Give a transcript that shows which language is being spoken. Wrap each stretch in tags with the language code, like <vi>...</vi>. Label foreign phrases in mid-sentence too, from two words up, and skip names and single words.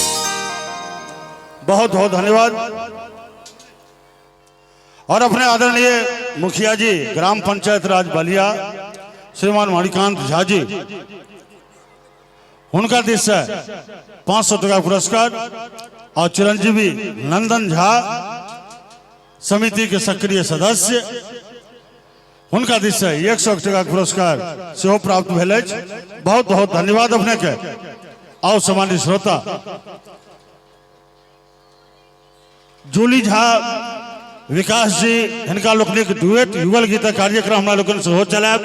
<mai>बहुत बहुत धन्यवाद। और अपने आदरणीय मुखिया जी ग्राम पंचायत राज बलिया श्रीमान मणिकांत झा जी, उनका दिश से 500 टका पुरस्कार और चिरंजीवी नंदन झा समिति के सक्रिय सदस्य, उनका दिश से 100 टका पुरस्कार से प्राप्त भेल। बहुत बहुत धन्यवाद अपने के। और सामान्य श्रोता जूली झा विकास जी हिनका लोकनिक डुएट युगल गीत कार्यक्रम हमरा लोकन सेहो चलायब।</mai>